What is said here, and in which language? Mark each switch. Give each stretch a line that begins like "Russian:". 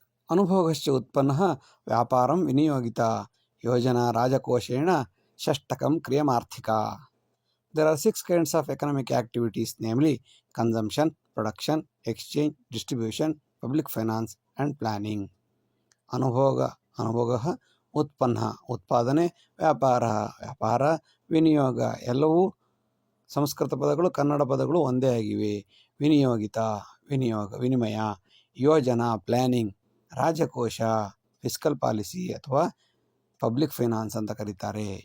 Sanskrit: ಅನುಭೋಗಶ್ಚ ಉತ್ಪನ್ನಃ ವ್ಯಾಪಾರಂ ವಿನಿಯೋಗಿತ Yojana ರಾಜಕೋಶೇಣ ಷಷ್ಟಕಂ ಕ್ರಿಯಮಾರ್ಥಿಕ.
English: There are 6 kinds of economic activities, namely consumption, production, exchange, distribution, public finance and planning.
Kannada: ಅನುಭೋಗ ಉತ್ಪನ್ನ ಉತ್ಪಾದನೆ, ವ್ಯಾಪಾರ ವಿನಿಯೋಗ ಎಲ್ಲವೂ ಸಂಸ್ಕೃತ ಪದಗಳು ಕನ್ನಡ ಪದಗಳು ಒಂದೇ ಆಗಿವೆ. ವಿನಿಯೋಗಿತ ವಿನಿಮಯ, ಯೋಜನಾ ಪ್ಲ್ಯಾನಿಂಗ್, ರಾಜಕೋಶ ಫಿಸ್ಕಲ್ ಪಾಲಿಸಿ ಅಥವಾ ಪಬ್ಲಿಕ್ ಫೈನಾನ್ಸ್ ಅಂತ ಕರೀತಾರೆ.